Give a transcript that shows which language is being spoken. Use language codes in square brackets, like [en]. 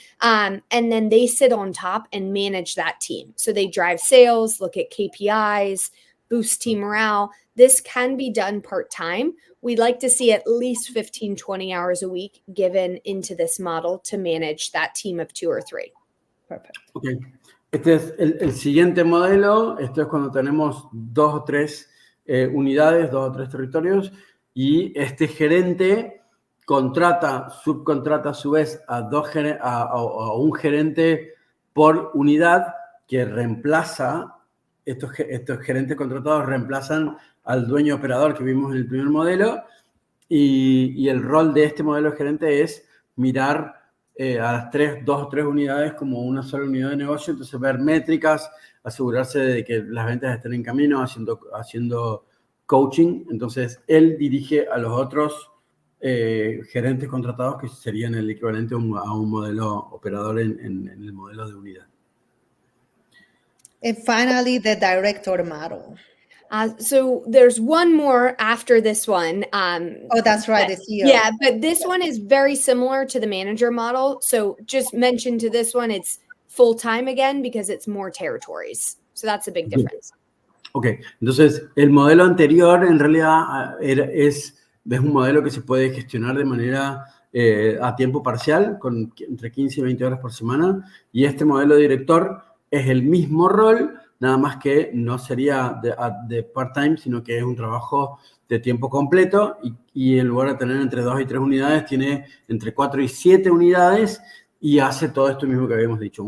[en] And then they sit on top and manage that team. So they drive sales, look at KPIs, boost team morale. This can be done part-time. We'd like to see at least 15, 20 hours a week given into this model to manage that team of 2 or 3. Perfect. Okay. [es] Este es el siguiente modelo. Esto es cuando tenemos 2 o 3 unidades, 2 o 3 territorios, y este gerente subcontrata a su vez a un gerente por unidad que reemplaza, estos gerentes contratados reemplazan al dueño operador que vimos en el primer modelo, y el rol de este modelo de gerente es mirar a las 2 o 3 unidades como una sola unidad de negocio, entonces ver métricas, asegurarse de que las ventas estén en camino, haciendo coaching. Entonces, él dirige a los otros gerentes contratados que serían el equivalente a un modelo operador en el modelo de unidad. [en] And finally, the director model. So there's one more after this one. Oh, that's right, the CEO. Yeah, but this one is very similar to the manager model. So just mention to this one, it's full-time again because it's more territories. So that's a big difference. [es] Ok, entonces el modelo anterior en realidad es un modelo que se puede gestionar de manera a tiempo parcial, con entre 15 y 20 horas por semana, y este modelo director es el mismo rol, nada más que no sería de part-time, sino que es un trabajo de tiempo completo, y en lugar de tener entre 2 y 3 unidades, tiene entre 4 y 7 unidades, y hace todo esto mismo que habíamos dicho.